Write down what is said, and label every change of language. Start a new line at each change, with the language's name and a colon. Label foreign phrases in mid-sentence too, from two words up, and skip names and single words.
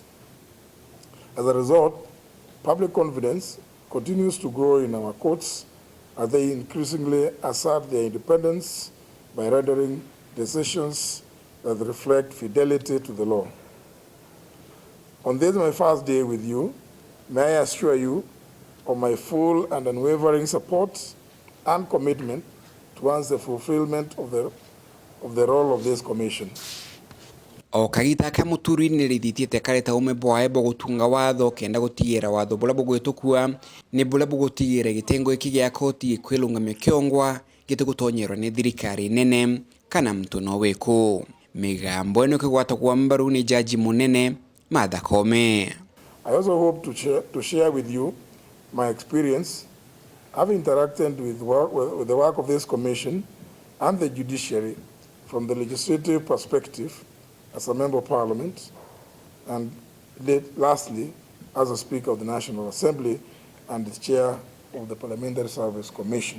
English: As a result, public confidence continues to grow in our courts as they increasingly assert their independence by rendering decisions that reflect fidelity to the law. On this, my first day with you, may I assure you of my full and unwavering support and commitment towards the fulfillment of the role of this commission.
Meru: O kagita ka Muturi ni rithitie kareta ume bwae bo gutunga watho kenda gutigira watho bula bugwitukua ni bula bugutigira gitengo iki gia koti kwilungamia kiongwa gitugutonyerwa ni thirikari nene kana mtu no weko migambo eno kigwata kwa mbaru ni jaji munene Martha Koome.
English: I also hope to share with you my experience having interacted with the work of this commission and the judiciary from the legislative perspective as a member of parliament and lastly as a speaker of the National Assembly and the chair of the Parliamentary Service Commission.